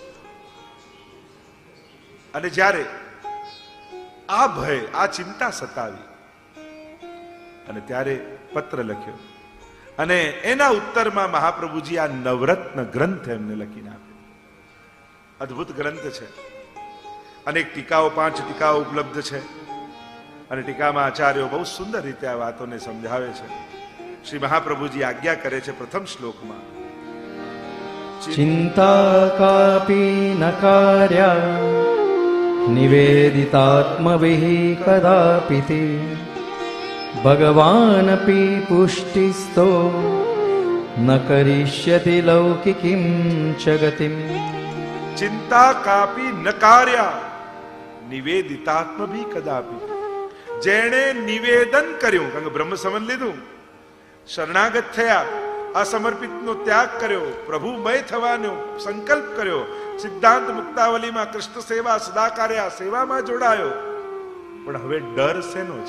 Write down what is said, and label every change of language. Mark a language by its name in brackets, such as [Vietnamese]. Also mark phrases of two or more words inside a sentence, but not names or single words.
[Gujarati] અને જ્યારે આ ભય, આ ચિંતા સતાવી અને ત્યારે પત્ર લખ્યો, અને એના ઉત્તરમાં મહાપ્રભુજી આ નવરત્ન ગ્રંથ એમને લખીને આપ્યો. અદ્ભુત ગ્રંથ છે. અનેક ટીકાઓ, 5 ટીકાઓ ઉપલબ્ધ છે, અને ટીકામાં આચાર્યો બહુ સુંદર રીતે આ વાતોને સમજાવે છે. શ્રી મહાપ્રભુજી આજ્ઞા કરે છે પ્રથમ શ્લોકમાં, [Sanskrit] चिन्ता कापि न कार्या निवेदितात्मभिः कदापि ते भगवानपि पुष्टिस्तो न करिष्यति लौकिकीं च गतिम्। ચિંતા કાપી ન કાર્યા નિવેદિતાત્મ ભી કદાપી. [Gujarati] જેણે નિવેદન કર્યું, કારણ કે બ્રહ્મ સંબંધ લીધું, શરણાગત થયા, અસમર્પિતનો ત્યાગ કર્યો, પ્રભુમય થવાનો સંકલ્પ કર્યો, સિદ્ધાંત મુક્તાવલીમાં [Sanskrit] કૃષ્ણ સેવા સદાકાર્યા [Gujarati] સેવામાં જોડાયો, પણ હવે ડર શેનો છે?